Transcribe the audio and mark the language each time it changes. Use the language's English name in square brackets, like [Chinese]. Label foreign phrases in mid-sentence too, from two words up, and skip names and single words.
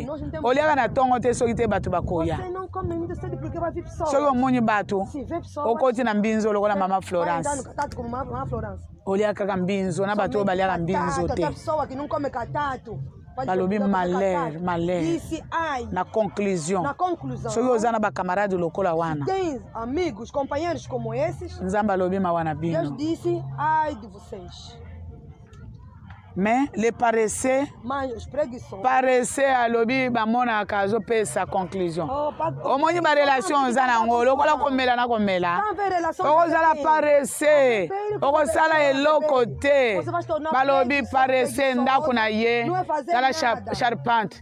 [Lingala] Oliaka na tongo te soki te bato bakoya. Soki omoni bato okoti na mbinzo lokola mama Florence. Oliaka ka mbinzo na bato baliaka mbinzo te. Balobi malheur. Na conclusion. Soki oza na ba camarade lokola wana. [Portuguese] Amigos, companheiros como esses. [Lingala] Nzamba lobi mawana bino. [Portuguese] Deus disse, ai de vocês. [French] Mais les paresseux, [Lingala] alobi bamona kazo pesa conclusion. Omoni ba relation za nango lokola komela na komela. Okozala paresseux, okozala eloko te. Balobi paresseux ndako na ye, kala charpente.